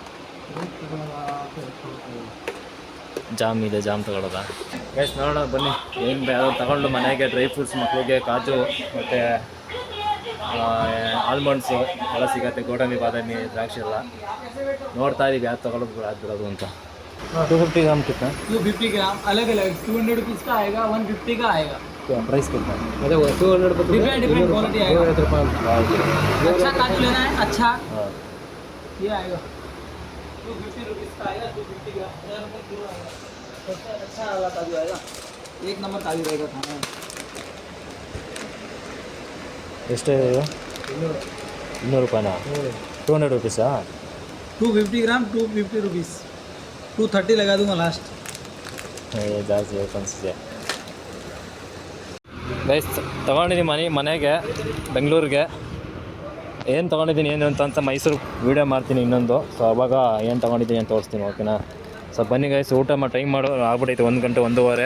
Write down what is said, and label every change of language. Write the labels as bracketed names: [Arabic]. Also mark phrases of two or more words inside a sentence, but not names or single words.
[Kannada] ಜಾಮ್ ಇದೆ, ಜಾಮ್ ತಗೊಳ್ಳೋದ? ಗೈಸ್ ನೋಡೋಣ ಬನ್ನಿ, ಏನು ಯಾವ್ದು ತಗೊಂಡು ಮನೆಗೆ [English] dry fruits, [Kannada] ಮಕ್ಕಳಿಗೆ ಕಾಜು ಮತ್ತು ಆಲ್ಮಂಡ್ಸು ಎಲ್ಲ ಸಿಗುತ್ತೆ, ಗೋಡಂಬಿ, ಬಾದಾಮಿ, ದ್ರಾಕ್ಷಿ ಎಲ್ಲ ನೋಡ್ತಾ ಇದೀವಿ ಯಾವ್ದು ತಗೊಳ್ಳೋದು ಆಗ್ಬಿಡೋದು ಅಂತ. [Hindi] 250 ग्राम कितना? 250 ग्राम अलग अलग 200 रुपीज़ का आएगा, 150 का आएगा। क्या प्राइस कितना? अरे 200 [English] different quality आएगा। [Hindi] 250 रुपये अच्छा काजू लेना है, अच्छा हाँ, ये आएगा 250 रुपीज़ का आएगा, 250 ग्राम 1000 रुपये किलो आएगा। सबसे अच्छा वाला काजू आएगा, एक नंबर काजू रहेगा खाना में। [Kannada] ಎಷ್ಟು ಇದು? 200 ರೂಪಾಯಿನಾ? [Hindi] 200 रुपीஸா? 250 ग्राम 250 रुपीज़, 230 लगा दूंगा लास्ट। [Kannada] ಜಾಸ್ತಿ ಅನಿಸಿದೆ ಗೈಸ್. ತೊಗೊಂಡಿದ್ದೀನಿ ಮನೆಗೆ ಬೆಂಗಳೂರಿಗೆ ಏನು ತೊಗೊಂಡಿದ್ದೀನಿ ಏನು ಅಂತ ಮೈಸೂರು ವೀಡಿಯೋ ಮಾಡ್ತೀನಿ ಇನ್ನೊಂದು. ಸೊ ಅವಾಗ ಏನು ತೊಗೊಂಡಿದ್ದೀನಿ ಅಂತ ತೋರಿಸ್ತೀನಿ, ಓಕೆನಾ? ಸೊ ಬನ್ನಿ ಗೈಸ್, ಊಟ ಟೈಮ್ ಮಾಡೋ ಆಗ್ಬಿಟ್ಟೈತೆ, 1 ಗಂಟೆ 1:15.